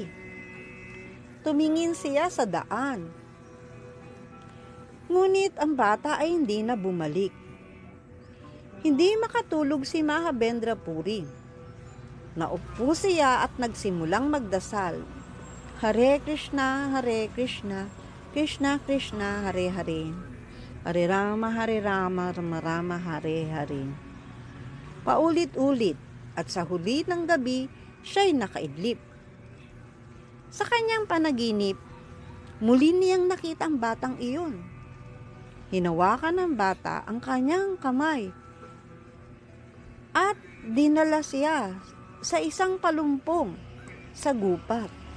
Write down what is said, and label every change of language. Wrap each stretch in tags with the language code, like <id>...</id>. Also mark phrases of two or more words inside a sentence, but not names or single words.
<tl>Tumingin siya sa daan. Ngunit ang bata ay hindi na bumalik. Hindi makatulog si Mahabendra Puri. Naupo siya at nagsimulang magdasal.</tl> <sa>"Hare Krishna, Hare Krishna, Krishna Krishna, Hare Hare. Hare Rama, Rama Rama, Hare Hare."</sa> <tl>Paulit-ulit at sa huli ng gabi, siya'y nakaidlip. Sa kanyang panaginip, muli niyang nakita ang batang iyon. Hinawakan ng bata ang kanyang kamay at dinala siya sa isang palumpong sa gupat.</tl>